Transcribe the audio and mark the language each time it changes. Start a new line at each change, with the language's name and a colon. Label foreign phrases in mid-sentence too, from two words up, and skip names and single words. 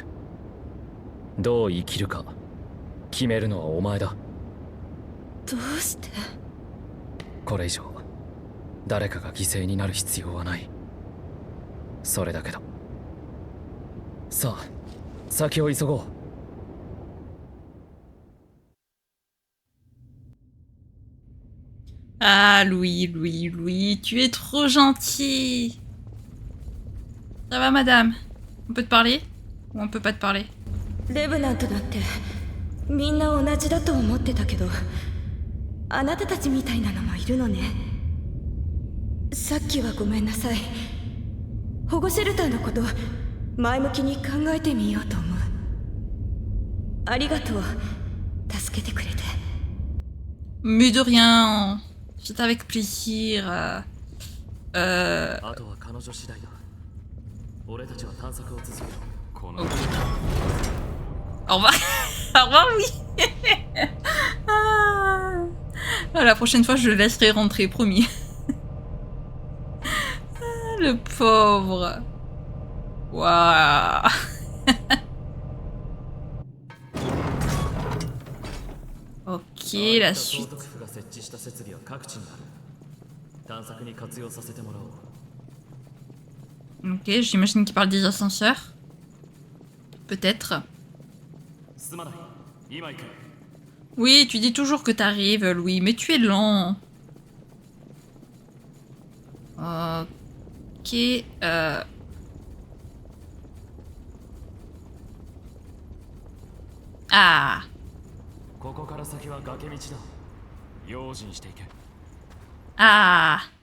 Japanese: どう生きるか決めるのはお前だ。どうして？これ以上誰かが犠牲になる必要はない。それだけだ。さあ先を急ごう。
French: Ah, Louis, Louis, Louis, tu es trop gentil. Ça va, madame? On peut te parler? Ou on peut pas te parler?
Japanese: レブナントだってみんな同じだと思ってたけど、あなたたちみたいなのもいるのね。さっきはごめんなさい。保護シェルターのこと前向きに考えてみようと思う。ありがとう、助けてくれて。
French: Mais de rien. C'est avec plaisir.
Japanese: あとは彼女次第だ。俺たちは探索を続ける。この
French: Au revoir. Au revoir, oui. Ah, la prochaine fois, je le laisserai rentrer, promis. Ah, le pauvre. Waouh. Ok, la suite. Ok, j'imagine qu'il parle des ascenseurs. Peut-être. Oui, tu dis toujours que t'arrives, Louis, mais tu es lent. Ok, Ah.
Japanese: ここから先は崖道だ。用心していけ。
French: Ah.